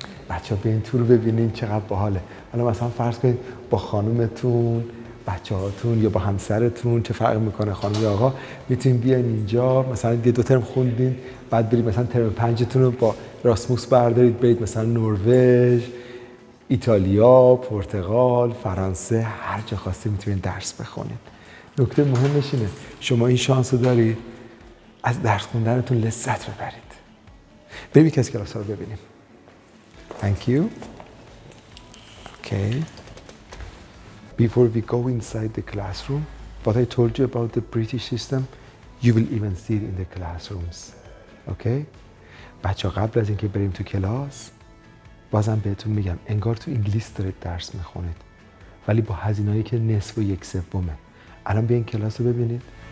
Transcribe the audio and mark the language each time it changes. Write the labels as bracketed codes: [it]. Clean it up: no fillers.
[fa] بچه ها بیاین تو رو ببینین چقدر باحاله. حالا مثلا فرض کنید با خانومتون، بچه هاتون یا با همسرتون چه فرق میکنه خانم یا آقا، میتونین بیاین اینجا مثلا یه دو ترم خوندین، بعد برید مثلا ترم 5 رو با راسموس بردارید برید مثلا نروژ، ایتالیا، پرتغال، فرانسه، هر جا خواستید میتونین درس بخونید. نکته مهمش اینه شما این شانس رو دارید از درس خوندنتون لذت ببرید. بریم یکی از کلاس‌ها رو ببینیم. [en] Thank you. Okay. Before we go inside the classroom, what I told you about the British system, you will even see it in the classrooms. Okay? [fa] بچه قبل از اینکه بریم تو کلاس، بازم بهتون میگم انگار تو انگلیس دارید درس میخونید، ولی با هزینه‌ای که نصف و یک سومه. الان بیاین کلاس رو ببینید.